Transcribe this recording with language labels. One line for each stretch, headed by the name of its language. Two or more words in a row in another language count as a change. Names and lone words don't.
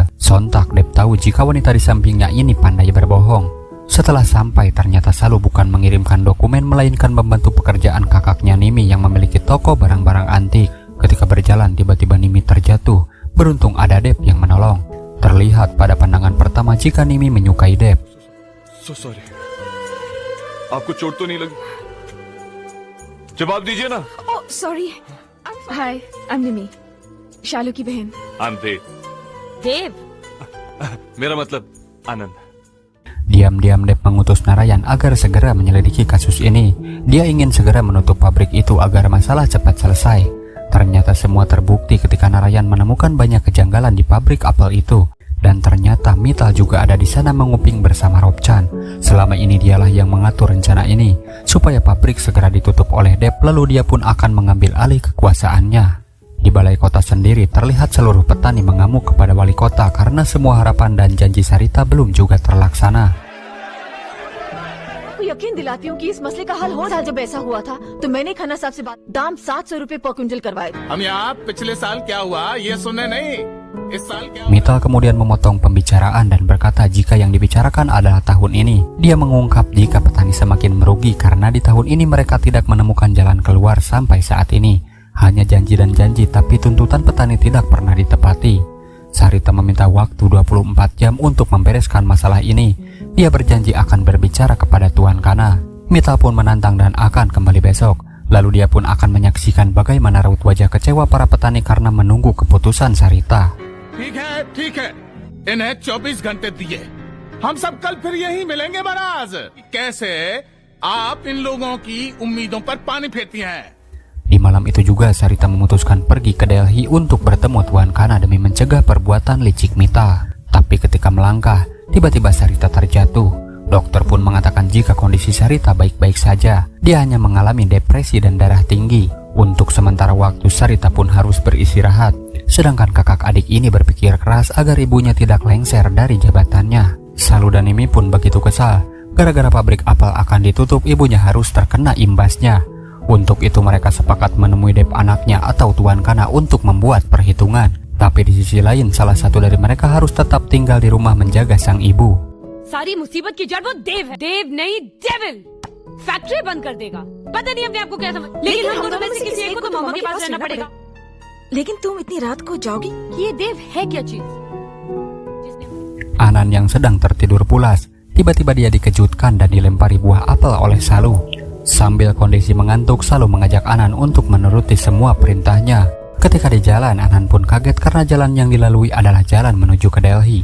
Indonesian: Sontak Dev tahu jika wanita di sampingnya ini pandai berbohong. Setelah sampai, ternyata Salu bukan mengirimkan dokumen melainkan membantu pekerjaan kakaknya Nimi yang memiliki toko barang-barang antik. Ketika berjalan, tiba-tiba Nimi terjatuh. Beruntung ada Dev yang menolong. Terlihat pada pandangan pertama jika Nimi menyukai Dev.
English: So sorry.
Hindi: आपको चोट तो नहीं लगी? जवाब दीजिए ना।
English: Oh, sorry. Hi, I'm Nimi.
Hindi: शालू की बहन।
English: I'm Dev.
Hindi: देव। मेरा मतलब आनंद।
Indonesian: Diam-diam Dev mengutus Narayan agar segera menyelidiki kasus ini. Dia ingin segera menutup pabrik itu agar masalah cepat selesai. Ternyata semua terbukti ketika Narayan menemukan banyak kejanggalan di pabrik apel itu. Dan ternyata Mittal juga ada di sana menguping bersama Robchan. Selama ini dialah yang mengatur rencana ini supaya pabrik segera ditutup oleh Dev, lalu dia pun akan mengambil alih kekuasaannya. Di balai kota sendiri terlihat seluruh petani mengamuk kepada wali kota karena semua harapan dan janji Sarita belum juga terlaksana.
Hindi: यकीन दिलाती हूँ कि इस मसले का हल हो रहा। जब ऐसा हुआ था तो मैंने खन्ना साहब से बात, दाम 700 रुपए पर क्विंटल करवाए। हम यहाँ पिछले साल क्या हुआ ये सुनने नहीं, इस साल क्या हुआ?
Indonesian: Mittal kemudian memotong pembicaraan dan berkata jika yang dibicarakan adalah tahun ini. Dia mengungkap jika petani semakin merugi karena di tahun ini mereka tidak menemukan jalan keluar sampai saat ini. Hanya janji dan janji, tapi tuntutan petani tidak pernah ditepati. Sarita meminta waktu 24 jam untuk membereskan masalah ini. Dia berjanji akan berbicara kepada Tuan Kana. Mittal pun menantang dan akan kembali besok. Lalu dia pun akan menyaksikan bagaimana raut wajah kecewa para petani karena menunggu keputusan Sarita.
Hindi: ठीक है, इन्हें 24 घंटे दिए। हम सब कल फिर यहीं मिलेंगे महाराज। कैसे आप इन लोगों की उम्मीदों पर पानी फेरती हैं?
Indonesian: Di malam itu juga Sarita memutuskan pergi ke Delhi untuk bertemu Tuan Kana demi mencegah perbuatan licik Mittal. Tapi ketika melangkah, tiba-tiba Sarita terjatuh. Dokter pun mengatakan jika kondisi Sarita baik-baik saja, dia hanya mengalami depresi dan darah tinggi. Untuk sementara waktu Sarita pun harus beristirahat. Sedangkan kakak adik ini berpikir keras agar ibunya tidak lengser dari jabatannya. Salu dan Nimi pun begitu kesal. Gara-gara pabrik apel akan ditutup, ibunya harus terkena imbasnya. Untuk itu mereka sepakat menemui Dev anaknya atau Tuan Kana untuk membuat perhitungan. Tapi di sisi lain salah satu dari mereka harus tetap tinggal di rumah menjaga sang ibu.
Hindi: सारी मुसीबत की जड़ वो देव है। देव नहीं, डेविल। फैक्ट्री बंद कर देगा। पता नहीं अपने आप को क्या समझ, लेकिन हम दोनों में से किसी एक को तो मामा के पास रहना पड़ेगा। लेकिन तुम इतनी रात को जाओगी? ये देव है क्या चीज?
Indonesian: Anan yang sedang tertidur pulas, tiba-tiba dia dikejutkan dan dilempari buah apel oleh Salu. Sambil kondisi mengantuk, Salu mengajak Anan untuk menuruti semua perintahnya. Ketika di jalan, Anan pun kaget karena jalan yang dilalui adalah jalan menuju ke Delhi.